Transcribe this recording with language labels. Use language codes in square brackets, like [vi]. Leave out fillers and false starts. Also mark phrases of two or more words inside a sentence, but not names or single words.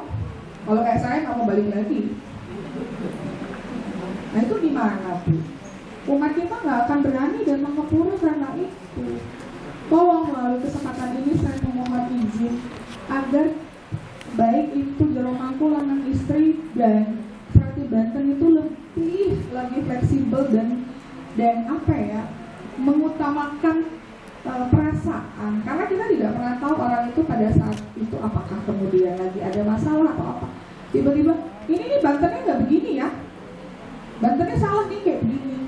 [id] Kalau kayak saya nggak mau balik lagi. Nah itu di mana bu? Umat kita nggak akan berani dan mengepura karena itu. Tolong melalui kesempatan ini saya memohon izin agar baik itu [ban] jero mangku lanang istri [id] dan Serati Banten itu lebih lagi fleksibel dan apa ya, mengutamakan perasaan, karena kita tidak pernah tahu orang itu pada saat itu apakah kemudian lagi ada masalah atau apa. Tiba-tiba ini Bantennya nggak begini ya, Bantennya salah nih kayak begini.